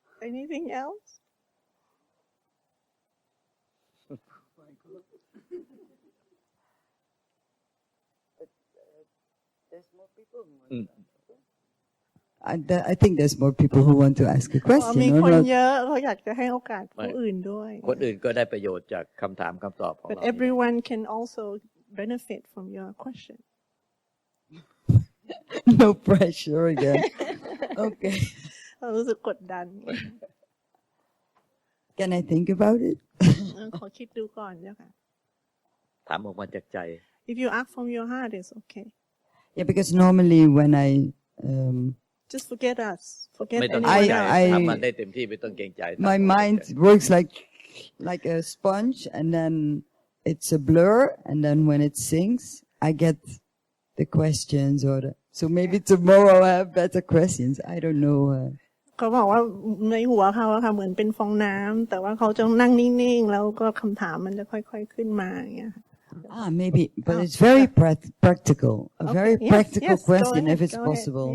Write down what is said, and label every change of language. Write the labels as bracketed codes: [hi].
[en] Anything else? There's more people. I think there's more people who want to ask a question. [th] มีคนเยอะเขาอยากจะให้โอกาสผู้อื่นด้วย คนอื่นก็ได้ประโยชน์จากคำถามคำตอบของเรา [en] But everyone can also benefit from your question. No pressure again. Okay. [th] เรารู้สึกกดดัน [en] Can I think about it? [th] ขอคิดดูก่อนเจ้าค่ะ ถามออกมาจากใจ [en] If you ask from your heart, it's okay. Yeah, because normally when I just forget us. Forget anyone else. [th] ทำมันได้เต็มที่ไม่ต้องเกรงใจ [en] My mind works like a sponge, and then it's a blur, and then when it sinks, I get the questions so maybe tomorrow I have better questions. I don't know. [th] เขาบอกว่าในหัวเขาค่ะเหมือนเป็นฟองน้ำแต่ว่าเขาจะนั่งนิ่งๆแล้วก็คำถามมันจะค่อยๆขึ้นมาอย่างเงี้ย [en] maybe, but it's very practical. A very practical question, if it's possible.